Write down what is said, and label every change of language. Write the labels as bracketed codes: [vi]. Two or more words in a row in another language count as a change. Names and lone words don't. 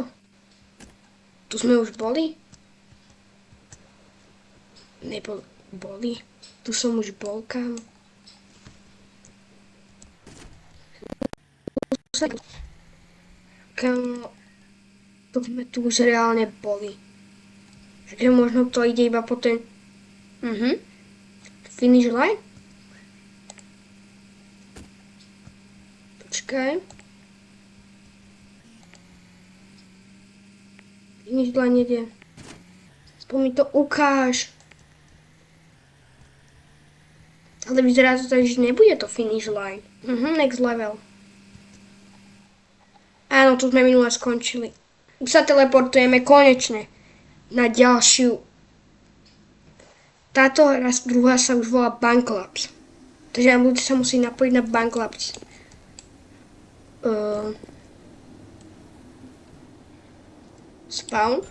[sk] Tu sme už boli? Boli. Tu som už bol, kamo. Kamo, to sme tu už reálne boli. Takže možno to ide iba po ten... [en] Finish line? Počkaj. Finish line ide. [sk] Aspoň mi to ukáž. Ale vyzerá to tak, že nebude to [en] finish line. Next level. [sk] Áno, tu sme minule skončili. Už sa teleportujeme konečne na ďalšiu. Táto hra druhá sa už volá Banklabs. Takže na budúce sa musí napojiť na Banklabs. Spawn.